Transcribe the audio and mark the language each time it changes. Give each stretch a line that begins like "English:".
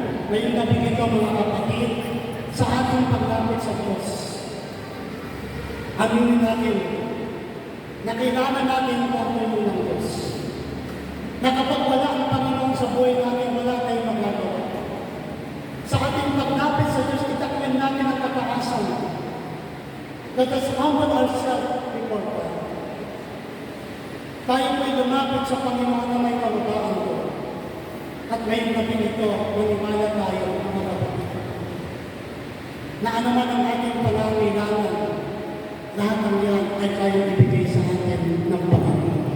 Filipino: Ngayong gabi ito mga kapatid, sa ating paglapit sa Diyos, aminin natin na kailangan natin ang tulong ng Diyos. Na kapag wala ang Panginoon sa buhay natin, wala tayong magagawa. Sa ating paglapit sa Diyos, itakwin natin ang kataasan.
English: Let us humble ourselves before God.
Filipino: Tayo po'y lumapit sa Panginoon na may kababaan ko. At ngayong gabi ito, maniwala tayo mga kapatid. Na anuman ang ating pangangailangan, lahat ng yan ay kayang ibigay sa atin ng Panginoon.